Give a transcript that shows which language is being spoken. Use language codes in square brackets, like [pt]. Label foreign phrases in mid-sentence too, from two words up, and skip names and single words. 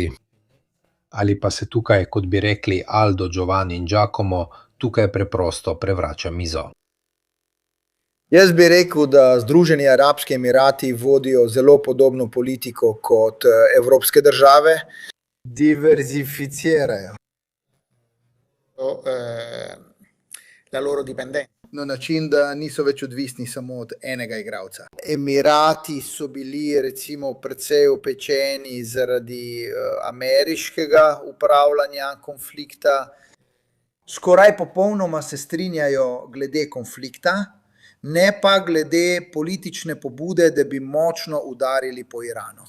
[sl] Ali pa se tukaj, kot bi rekli Aldo, Giovanni in Giacomo, tukaj preprosto prevrača mizo? Jaz bi rekel, da Združeni arabski emirati vodijo zelo podobno politiko kot evropske države. Diverzificirajo. [it] La loro dipendenza. [sl] Na način, da niso več odvisni samo od enega igralca. Emirati so bili recimo precej opečeni zaradi ameriškega upravljanja konflikta. Skoraj popolnoma se strinjajo glede konflikta, ne pa glede politične pobude, da bi močno udarili po Iranu.